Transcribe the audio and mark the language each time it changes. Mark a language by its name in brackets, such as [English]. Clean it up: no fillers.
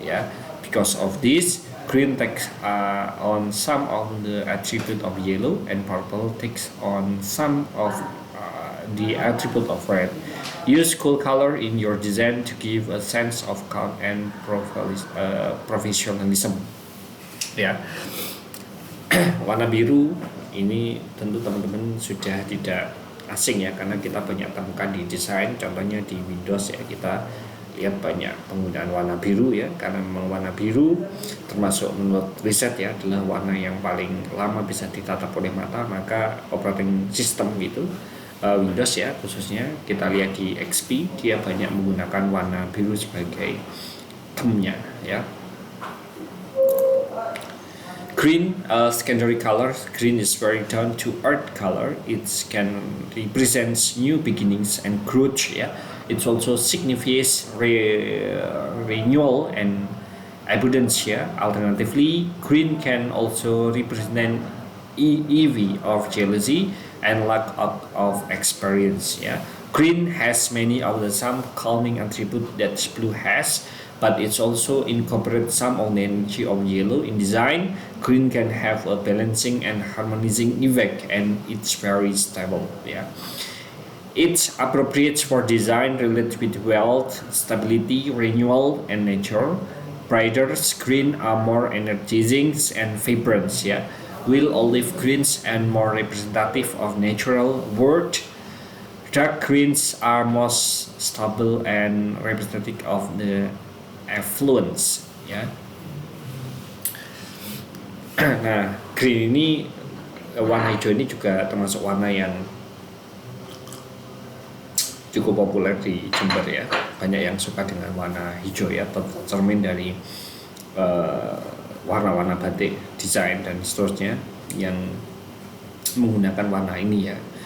[English] Yeah, because of this, green takes on some of the attribute of yellow, and purple takes on some of the attribute of red. Use cool color in your design to give a sense of calm and professionalism. [Indonesian] Ya, warna biru ini tentu teman-teman sudah tidak asing ya, karena kita banyak temukan di desain. Contohnya di Windows ya, kita lihat banyak penggunaan warna biru ya, karena memang warna biru termasuk menurut riset ya adalah warna yang paling lama bisa ditatap oleh mata. Maka operating system gitu, Windows ya khususnya, kita lihat di XP dia banyak menggunakan warna biru sebagai theme-nya ya. [English] Green, secondary color. Green is very down to earth color. It can represents new beginnings and growth. Yeah, it also signifies renewal and abundance. Yeah. Alternatively, green can also represent envy of jealousy and lack of experience. Yeah. Green has many of the some calming attributes that blue has, but it's also incorporates some of the energy of yellow in design. Green can have a balancing and harmonizing effect, and it's very stable. Yeah, it's appropriate for design related with wealth, stability, renewal, and nature. Brighter green are more energizing and vibrant. Yeah, while olive greens and more representative of natural world. Dark greens are most stable and representative of the affluence ya. [Indonesian] Nah, green ini, warna hijau ini juga termasuk warna yang cukup populer di Jember ya. Banyak yang suka dengan warna hijau ya, tercermin dari warna-warna batik, desain dan seterusnya yang menggunakan warna ini ya.